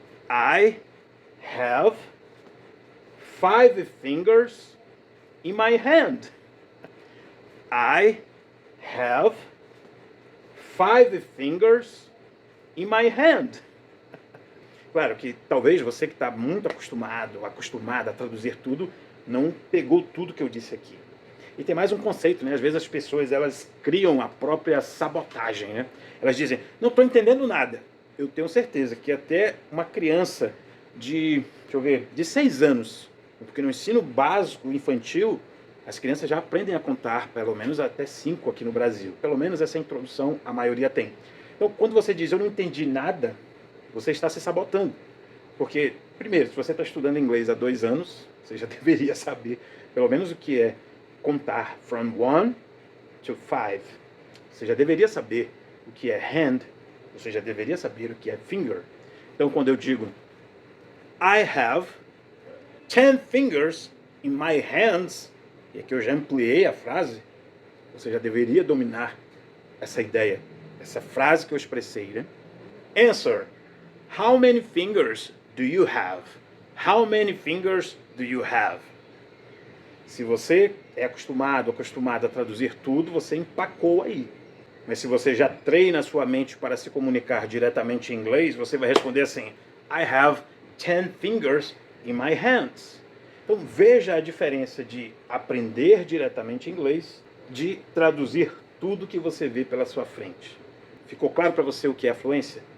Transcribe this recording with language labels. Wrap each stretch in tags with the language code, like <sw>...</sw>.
<en>I have 5 fingers in my hand. I have 5 fingers in my hand.</en> <pt>Claro que talvez você que está muito acostumada a traduzir tudo, não pegou tudo que eu disse aqui. E tem mais um conceito, né? Às vezes as pessoas elas criam a própria sabotagem, né? Elas dizem, não estou entendendo nada. Eu tenho certeza que até uma criança de 6 anos, porque no ensino básico infantil, as crianças já aprendem a contar, pelo menos até 5 aqui no Brasil. Pelo menos essa introdução a maioria tem. Então, quando você diz, eu não entendi nada, você está se sabotando. Porque, primeiro, se você está estudando inglês há 2 anos, você já deveria saber, pelo menos o que é contar</pt> <en>from 1 to 5.</en> <pt>Você já deveria saber o que é hand, você já deveria saber o que é finger. Então, quando eu digo,</pt> <en>I have 10 fingers in my hands,</en> <pt>e aqui eu já ampliei a frase, você já deveria dominar essa ideia, essa frase que eu expressei, né?</pt> <en>Answer. How many fingers do you have? How many fingers do you have?</en> <pt>Se você é acostumado a traduzir tudo, você empacou aí. Mas se você já treina a sua mente para se comunicar diretamente em inglês, você vai responder assim,</pt> <en>I have 10 fingers in my hands.</en> <pt>Então veja a diferença de aprender diretamente inglês, de traduzir tudo que você vê pela sua frente. Ficou claro para você o que é a fluência?</pt>